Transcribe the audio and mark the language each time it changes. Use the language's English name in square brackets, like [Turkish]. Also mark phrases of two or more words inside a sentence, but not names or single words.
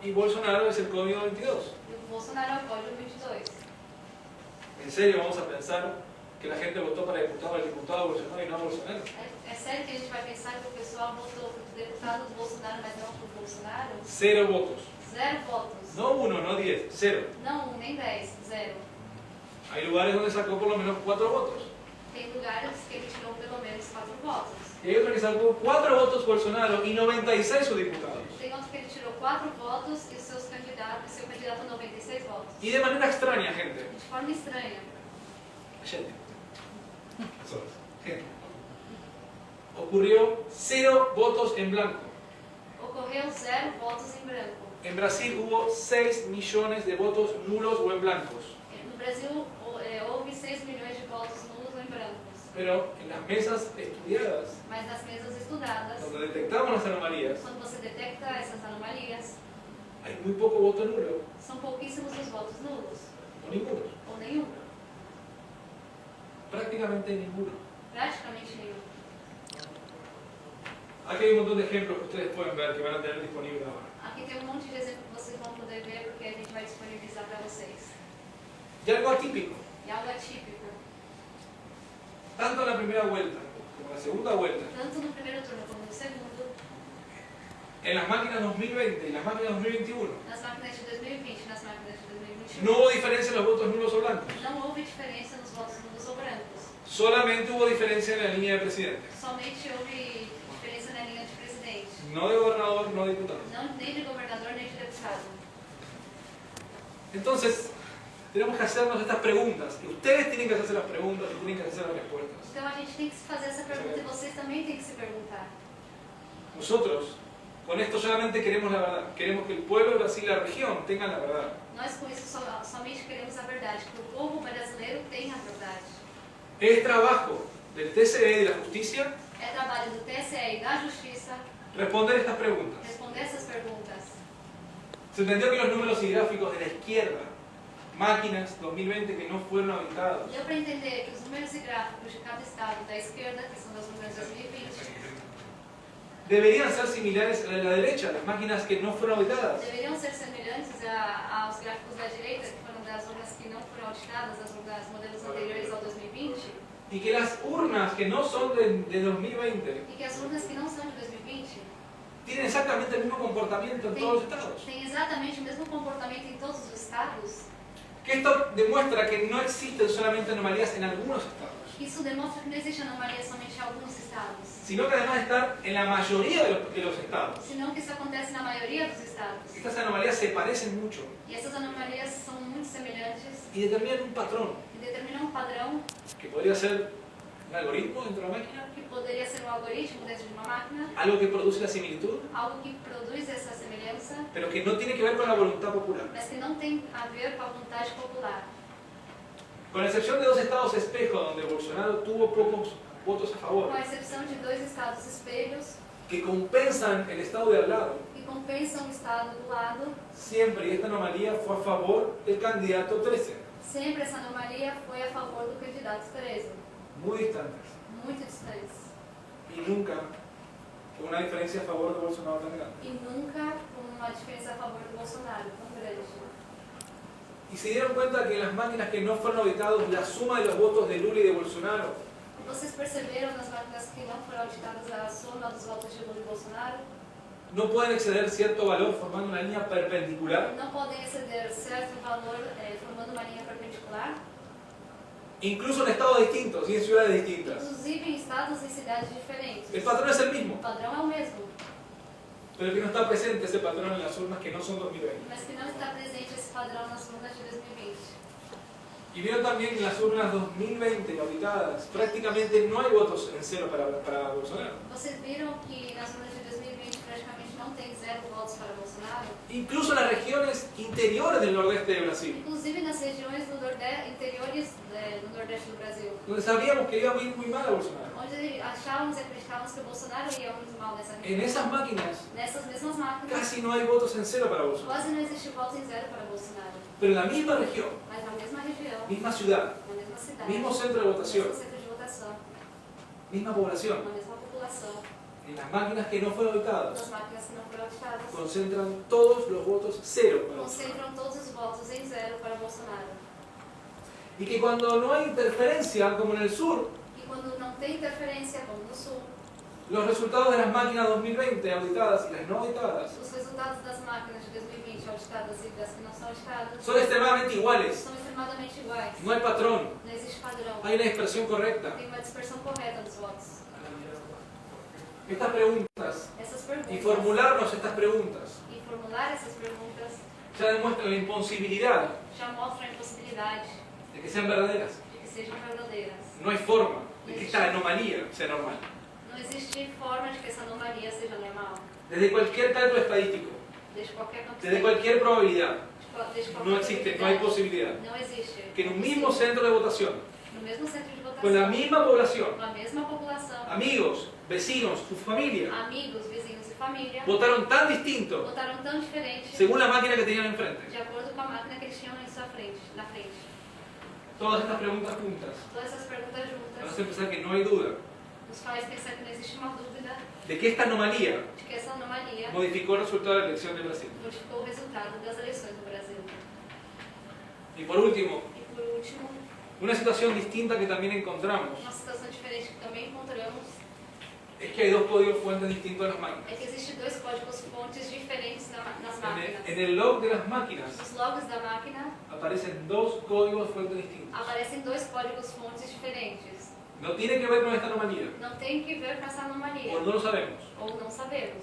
[Spanish] y Bolsonaro es el código 22. [Portuguese] e o Bolsonaro é o código 22. [Spanish] ¿En serio vamos a pensar que la gente votó para diputado al diputado Bolsonaro y no a Bolsonaro? [Portuguese] É sério que a gente vai pensar que o pessoal votou por deputado do Bolsonaro, mas não por Bolsonaro? [Spanish] 0 votos. [Portuguese] 0 votos. [Spanish] No 1, no 10, 0. [Portuguese] Não 1 nem 10, 0. [Spanish] Hay lugares donde sacó por lo menos 4 votos. [Portuguese] Tem lugares que ele tirou pelo menos 4 votos. [Spanish] Y hay otro que sacó 4 votos Bolsonaro y 96 sus diputados. [Portuguese] Tem outro que ele tirou 4 votos e seu candidato 96 votos. [Spanish] Y de manera extraña, [Portuguese] gente. De forma estranha. Gente. Gente. [Spanish] Ocurrió 0 votos en blanco. [Portuguese] Ocorreu 0 votos em branco. [Spanish] En Brasil hubo 6 millones de votos nulos o en blancos. [Portuguese] No Brasil houve 6 milhões de votos nulos ou em brancos. [Spanish] Pero en las mesas estudiadas, [Portuguese] Mas nas mesas estudadas, [Spanish] donde detectamos las anomalías, [Portuguese] quando você detecta essas anomalias, [Spanish] hay muy poco voto nulo [Portuguese] são pouquíssimos os votos nulos, [Spanish] o ninguno. [Portuguese] ou nenhum, [Spanish] Prácticamente ninguno. [Portuguese] praticamente nenhum. [Spanish] Aquí hay un montón de ejemplos que ustedes pueden ver que van a tener disponibles ahora. [Portuguese] Aqui tem um monte de exemplos que vocês vão poder ver, porque a gente vai disponibilizar para vocês. [Spanish] Y algo atípico, [Portuguese] E algo atípico, [Spanish] tanto en la primera vuelta como en la segunda vuelta, [Portuguese] tanto no primeiro turno como no segundo, [Spanish] en las máquinas 2020 y las máquinas 2021, [Portuguese] nas máquinas de 2020 e nas máquinas de 2021, [Spanish] no hubo diferencia en los votos nulos o blancos. [Portuguese] não houve diferença nos votos nulos ou brancos. [Spanish] Solamente hubo diferencia en la línea de presidente. [Portuguese] Somente houve diferença na linha de presidente. [Spanish] No de gobernador, no de diputado. [Portuguese] Não, nem de governador, nem de deputado. [Spanish] Entonces, tenemos que hacernos estas preguntas. Y ustedes tienen que hacerse las preguntas y tienen que hacer las respuestas. [Portuguese] Então a gente tem que se fazer essa pergunta e vocês também têm que se perguntar. [Spanish] Nosotros, con esto solamente queremos la verdad. Queremos que el pueblo de Brasil y la región tengan la verdad. [Portuguese] Nós com isso somente queremos a verdade, que o povo brasileiro tenha a verdade. [Spanish] Es trabajo del TCE y de la justicia [Portuguese] É trabalho do TSE e da Justiça [Spanish] responder estas preguntas. [Portuguese] responder essas perguntas. [Spanish] Se entendió que los números y gráficos de la izquierda, máquinas 2020 que no fueron auditados, [Portuguese] Deu para entender que os números e gráficos de cada estado da esquerda, que são dos números de 2020, [Spanish] deberían ser similares a la derecha, las máquinas que no fueron auditadas. [Portuguese] deveriam ser semelhantes aos gráficos da direita, que foram das urnas que não foram auditadas, das modelos anteriores ao 2020, [Spanish] Y que las urnas que no son de 2020 [Portuguese] e que as urnas que não são de 2020 [Spanish] tienen exactamente el mismo comportamiento en todos los estados. [Portuguese] têm exatamente o mesmo comportamento em todos os estados. [Spanish] Que esto demuestra que no existen solamente anomalías en algunos estados, [Portuguese] Isso demonstra que não existe anomalia somente em alguns estados, [Spanish] sino que además están en la mayoría de los estados. [Portuguese] senão que isso acontece na maioria dos estados. [Spanish] Estas anomalías se parecen mucho [Portuguese] E essas anomalias são muito semelhantes [Spanish] y determinan un patrón [Portuguese] e determinam um padrão [Spanish] que podría ser un algoritmo dentro de la máquina, [Portuguese] que poderia ser um algoritmo dentro de uma máquina, [Spanish] algo que produce la similitud, [Portuguese] algo que produz essa semelhança, [Spanish] pero que no tiene que ver con la voluntad popular. [Portuguese] mas que não tem a ver com a vontade popular. [Spanish] Con excepción de 2 estados espejo donde Bolsonaro tuvo pocos votos a favor, [Portuguese] Com a exceção de 2 estados espelhos [Spanish] que compensan el estado de al lado, [Portuguese] que compensam o estado do lado, [Spanish] siempre, y esta anomalía fue a favor del candidato 13, [Portuguese] sempre essa anomalia foi a favor do candidato 13, [Spanish] muy distantes, [Portuguese] muito distantes. [Spanish] y nunca con una diferencia a favor de Bolsonaro tan grande. [Portuguese] E nunca com uma diferença a favor do Bolsonaro tão grande. [Spanish] Y se dieron cuenta que en las máquinas que no fueron auditados, la suma de los votos de Lula y de Bolsonaro [Portuguese] Vocês perceberam nas máquinas que não foram auditadas a soma dos votos de Lula e Bolsonaro? [Spanish] no pueden exceder cierto valor formando una línea perpendicular, [Portuguese] Não podem exceder certo valor formando uma linha perpendicular, [Spanish] incluso en estados distintos y en ciudades distintas. [Portuguese] inclusive em estados e cidades diferentes. [Spanish] El patrón es el [Portuguese] O [Spanish] mismo. [Portuguese] padrão é o mesmo. [Spanish] pero que no está presente ese patrón en las urnas que no son 2020. [Portuguese] mas que não está presente esse padrão nas urnas de 2020. [Spanish] Y vieron también que en las urnas 2020 auditadas prácticamente no hay votos en cero para Bolsonaro. [Portuguese] Vocês viram que nas urnas de 2020 praticamente não tem 0 votos para Bolsonaro? [Spanish] Incluso en las regiones interiores del nordeste de Brasil, [Portuguese] Inclusive nas regiões interiores do Nordeste do Brasil, [Spanish] donde sabíamos que iba a ir muy mal a Bolsonaro. [Portuguese] onde achávamos e acreditávamos que o Bolsonaro ia muito mal nessa [Spanish] En [Portuguese] região. [Spanish] esas máquinas [Portuguese] Nessas mesmas máquinas, [Spanish] casi no hay votos en cero para Bolsonaro. [Portuguese] quase não existe voto em 0 para Bolsonaro. [Spanish] Pero en la misma región, [Portuguese] Mas na mesma região, [Spanish] misma ciudad, [Portuguese] na mesma cidade, [Spanish] mismo centro de votación, [Portuguese] mesmo centro de votação, [Spanish] misma población, [Portuguese] na mesma população, [Spanish] en las máquinas que no fueron auditadas, [Portuguese] das máquinas que não foram auditadas, [Spanish] concentran todos los votos cero para Bolsonaro. [Portuguese] concentram todos os votos em 0 para Bolsonaro. [Spanish] Y que cuando no hay interferencia, como en el sur, [Portuguese] E quando não tem interferência, como no Sul, [Spanish] los resultados de las máquinas 2020 auditadas y las no auditadas [Portuguese] os resultados das máquinas de 2020 auditadas e das que não são auditadas [Spanish] son extremadamente iguales. [Portuguese] são extremadamente iguais. [Spanish] No hay patrón, [Portuguese] Não existe padrão. [Spanish] hay una dispersión correcta. [Portuguese] Tem uma dispersão correta dos votos. [Spanish] Estas preguntas [Portuguese] Essas perguntas [Spanish] y formularnos estas preguntas [Portuguese] e formular essas perguntas [Spanish] ya demuestran la imposibilidad [Portuguese] já mostram a impossibilidade [Spanish] de que sean verdaderas. [Portuguese] de que sejam verdadeiras. [Spanish] No hay forma de que esta anomalía sea normal. [Portuguese] Não existe forma de que essa anomalia seja normal. [Spanish] Desde cualquier cálculo estadístico, [Portuguese] Desde qualquer campo [Spanish] desde cualquier probabilidad, [Portuguese] desde qualquer [Spanish] no existe, no hay [Portuguese] probabilidade. [Spanish] posibilidad [Portuguese] Não existe. [Spanish] que en un mismo centro de votación, [Portuguese] No mesmo centro de votação, [Spanish] con la misma población, [Portuguese] com a mesma população, [Spanish] amigos, vecinos, tu familia, [Portuguese] amigos, vizinhos e família, [Spanish] votaron tan distinto [Portuguese] votaram tão diferente [Spanish] según la máquina que tenían enfrente. [Portuguese] de acordo com a máquina que eles tinham em sua frente, na frente. [Spanish] Todas estas preguntas juntas [Portuguese] Todas essas perguntas [Spanish] nos [Portuguese] juntas [Spanish] hacen pensar que no hay duda [Portuguese] nos faz pensar que não existe uma dúvida [Spanish] de que esta anomalía [Portuguese] de que essa anomalia [Spanish] modificó el resultado de la elección de Brasil. [Portuguese] modificou o resultado das eleições do Brasil. [Spanish] Y por último, [Portuguese] E por último, [Spanish] una situación distinta que también encontramos [Portuguese] uma situação diferente que também encontramos [Spanish] es que hay dos códigos fuentes distintos en las máquinas. [Portuguese] é que existem dois códigos fontes diferentes nas máquinas. [Spanish] En el log de las máquinas [Portuguese] Nos logos da máquina [Spanish] aparecen dos códigos fuentes distintos. [Portuguese] aparecem dois códigos fontes diferentes. [Spanish] No tiene que ver con esta anomalía, [Portuguese] Não tem que ver com essa anomalia, [Spanish] o no lo sabemos, [Portuguese] ou não sabemos.